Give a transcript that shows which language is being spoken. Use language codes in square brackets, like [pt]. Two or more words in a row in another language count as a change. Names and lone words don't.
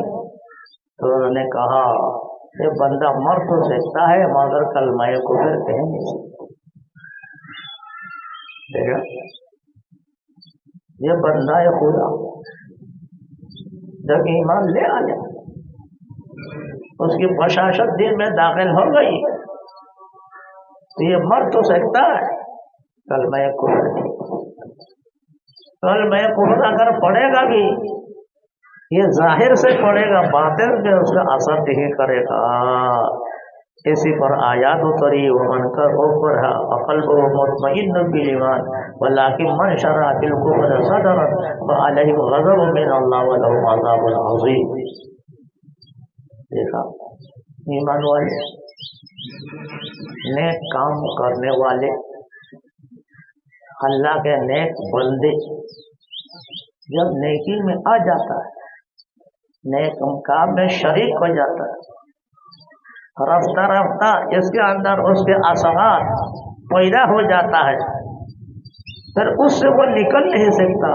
[ur] تو انہوں نے کہا یہ بندہ مر تو سکتا ہے مگر کلمہ کفر کہہ نہیں سکتا، یہ بندہ خدا جب ایمان لے آ جائے، اس کی بشاشت دل میں داخل ہو گئی تو یہ مر تو سکتا ہے، کلمہ کفر نہیں۔ کلمہ کفر اگر پڑھے گا بھی یہ ظاہر سے پڑھے گا، باطن میں اس کا اثر نہیں کرے گا۔ اسی پر آیات اتری، [ar] ومن کفر فقلبہ مطمئن بالایمان ولکن من شرع بالکفر صدرا فعلیہم غضب من اللہ ولہم عذاب عظیم۔ [ur] دیکھا ایمان والے، نیک کام کرنے والے، اللہ کے نیک بندے جب نیکی میں آ جاتا ہے، نیک کام میں شریک ہو جاتا ہے، رفتہ رفتہ اس کے اندر اس کے اثرات پیدا ہو جاتا ہے، پھر اس سے وہ نکل نہیں سکتا۔